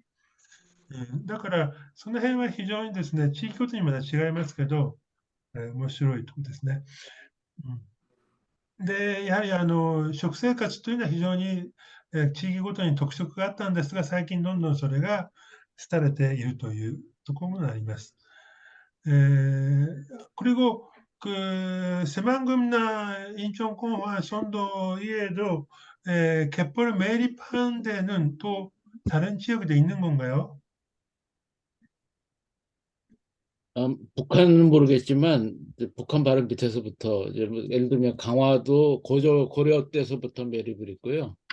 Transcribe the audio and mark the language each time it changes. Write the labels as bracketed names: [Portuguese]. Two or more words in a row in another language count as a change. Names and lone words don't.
[Japanese] だから、その辺は非常にですね、地域ごとにまだ違いますけど、面白いところですね。で、やはり食生活というのは非常に、地域ごとに特色があったんですが、最近どんどんそれが廃れているというところもあります。 [Korean] 그리고 새만금나 인천공화 선도에도 갯벌 매립한 데는 또 다른 지역에도 있는 건가요? 북한은 모르겠지만 북한 바로 밑에서부터 이제 뭐 예를 들면 강화도 고려 때서부터 매립을 했고요.